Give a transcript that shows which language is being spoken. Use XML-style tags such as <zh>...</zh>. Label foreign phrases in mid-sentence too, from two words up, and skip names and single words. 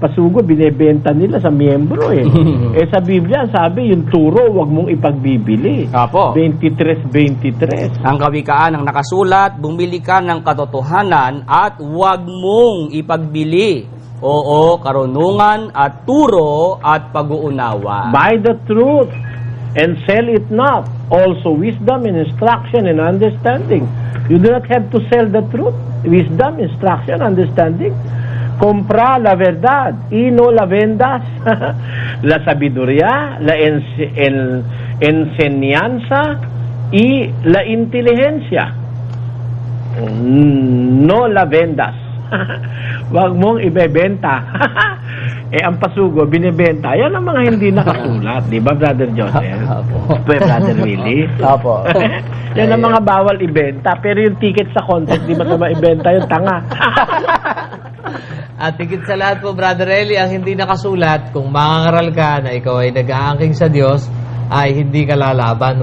<tl>Pasugo, binebenta nila sa miyembro eh. Sa Biblia, sabi, yung turo, wag mong ipagbibili. Apo. 23:23. Ang kawikaan ng nakasulat, bumili ka ng katotohanan at huwag mong ipagbili. Oo, karunungan at turo at pag-uunawa.</tl> <en>Buy the truth and sell it not. Also wisdom and instruction and understanding. You do not have to sell the truth. Wisdom, instruction, understanding.</en> <es>Compra la verdad y no la vendas. La sabiduría, la enseñanza y la inteligencia. No la vendas.</es> <tl>Wag mong ibebenta. Ang pasugo, binibenta. Yan ang mga hindi nakasulat. Di ba, Brother Joseph? Brother Willie? Opo. Yan ang mga bawal ibenta. Pero yung ticket sa contest, di masama ibenta yung tanga. At higit sa lahat po, Brother Eli, ang hindi nakasulat, kung mangangaral ka na ikaw ay nag-aangking sa Diyos, ay hindi ka lalaban.</tl>